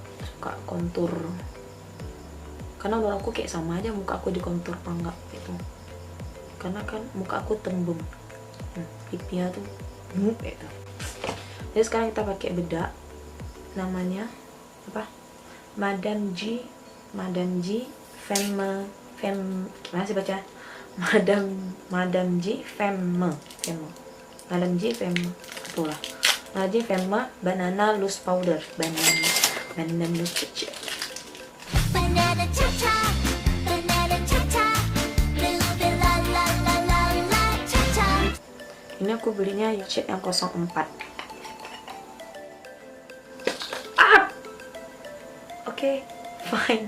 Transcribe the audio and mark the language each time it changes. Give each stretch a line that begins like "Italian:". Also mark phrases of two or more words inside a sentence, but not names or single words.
Indonesian: suka kontur, karena menurut aku kayak sama aja muka aku di kontur apa enggak gitu, karena kan muka aku tembem, pipinya tuh noob gitu. Jadi sekarang kita pakai bedak, namanya apa, Madame Gie gimana sih baca, Madame Gie Femme Madame Gie Femme, itulah Madame Gie Femme Banana Loose Powder, banana loose powder. Ini aku belinya shade yang 04. Oke, fine.